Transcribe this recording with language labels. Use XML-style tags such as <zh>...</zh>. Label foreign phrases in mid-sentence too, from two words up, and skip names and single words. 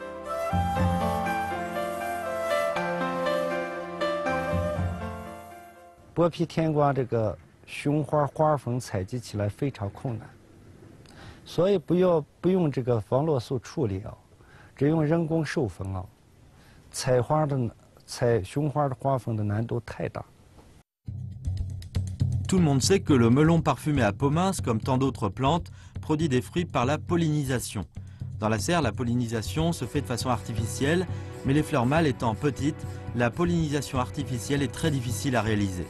<zh>« 剥皮甜瓜这个雄花花粉采集起来非常困难，所以不用这个防落素处理啊，只用人工授粉啊。采雄花的花粉的难度太大。</zh> <fr>Tout le monde sait que le melon parfumé à peau mince, comme tant d'autres plantes, produit des fruits par la pollinisation. Dans la serre, la pollinisation se fait de façon artificielle, mais les fleurs mâles étant petites, la pollinisation artificielle est très difficile à réaliser.</fr>